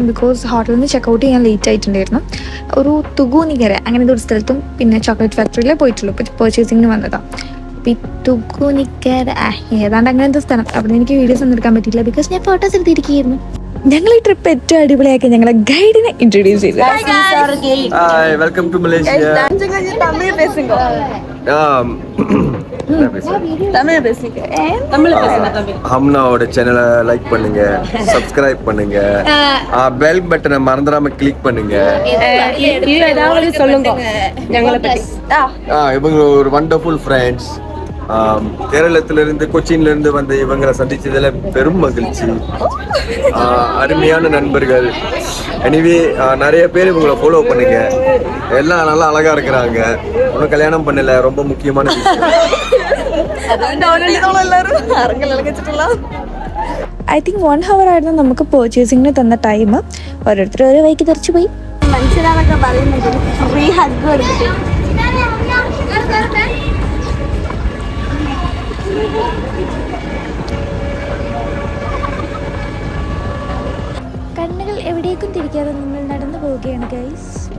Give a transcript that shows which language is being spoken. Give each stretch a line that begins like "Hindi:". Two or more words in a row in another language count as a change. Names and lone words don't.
Malayalam: ബിക്കോസ് ഹോട്ടലിൽ നിന്ന് ചെക്കൗട്ട് ചെയ്യാൻ ലേറ്റ് ആയിട്ടുണ്ടായിരുന്നു. ഒരു തുഗൂനിക്കര അങ്ങനത്തെ ഒരു സ്ഥലത്തും പിന്നെ ചോക്ലേറ്റ് ഫാക്ടറിയിലേ പോയിട്ടുള്ളൂ. ഇപ്പോൾ പർച്ചേസിങ്ങിന് വന്നതാണ്. അപ്പോൾ ഈ തുഗൂനിക്കര ഏതാണ്ട് അങ്ങനത്തെ സ്ഥലം. അവിടെ എനിക്ക് വീഡിയോസ് ഒന്നും എടുക്കാൻ പറ്റിയില്ല ബിക്കോസ് ഞാൻ ഫോട്ടോസ് എടുത്തിരിക്കുകയായിരുന്നു. ഞങ്ങൾ ഈ ട്രിപ്പ് ഏറ്റവും അടിപൊളിയാക്കി ഞങ്ങളെ ഗൈഡിനെ ഇൻട്രൊഡ്യൂസ് ചെയ്തു.
English: Welcome to Malaysia.
Tamil: ஹம்னாவோட சேனலை லைக் பண்ணுங்க, சப்ஸ்கிரைப் பண்ணுங்க, பெல் பட்டனை மறந்துடாம கிளிக் பண்ணுங்க.
Malayalam: சொல்லுங்க ഞങ്ങളെ പറ്റി.
Tamil: இவங்க ஒரு
English: wonderful friends.
Tamil: கேரளத்திலிருந்து கொச்சின்ல வந்து இவங்களை சந்திச்சதுல பெரும் மகிழ்ச்சி. அருமையான நண்பர்கள். எனிவே நிறைய பேர் இவங்களை ஃபாலோ பண்ணுங்க. எல்லாம் நல்லா அழகா இருக்கிறாங்க. ஒன்றும் கல்யாணம் பண்ணல, ரொம்ப முக்கியமான விஷயம்.
English: I think
Malayalam: 1 hour ആയിരുന്നു നമുക്ക് പർച്ചേസിങ്ങിന് തന്ന ടൈം. ഓരോരുത്തർ ഓരോ വഴിക്ക് തെറിച്ചു പോയി. മനുഷ്യരാന്നൊക്കെ പറയുന്നുണ്ട്.
English: free hug
Malayalam: കൊടുത്തിട്ട് കണ്ണുകൾ എവിടേക്കും തിരിക്കാതെ നമ്മൾ നടന്നു പോവുകയാണ് ഗൈസ്.